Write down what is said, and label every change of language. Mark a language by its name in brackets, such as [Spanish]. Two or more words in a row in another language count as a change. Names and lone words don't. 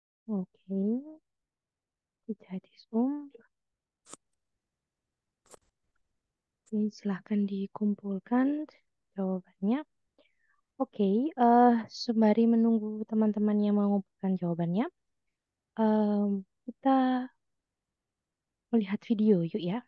[Indonesian] Oke, [German] die Zeit ist um. [Indonesian] Oke, silahkan dikumpulkan jawabannya. Oke, sembari menunggu teman-teman yang mengumpulkan jawabannya, kita melihat video yuk ya.